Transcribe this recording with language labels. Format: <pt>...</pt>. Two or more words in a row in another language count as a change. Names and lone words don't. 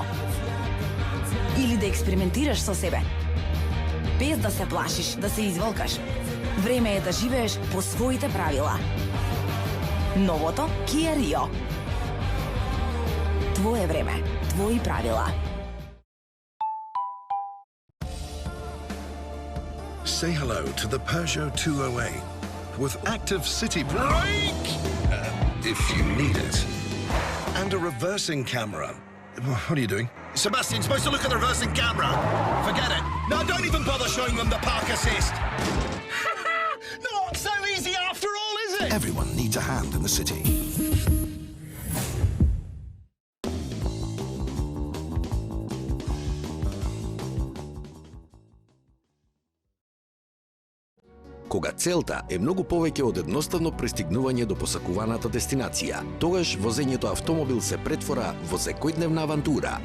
<mk>Или да експериментираш со себе. Без да се плашиш, да се изволкаш. Време е да живееш по своите правила. Новото Kia Rio. Твое време, твои правила.</mk> <en>Say hello to the Peugeot 208 with active city brake, if you need it, and a reversing camera. What are you doing? Sebastian's supposed to look at the reversing camera. Forget it. No, don't even bother showing them the park assist. Not so easy after all, is it? Everyone needs a hand in the city.</en> <mk>Кога целта е многу повеќе од едноставно пристигнување до посакуваната дестинација, тогаш возењето автомобил се претвора во секојдневна авантура.</mk>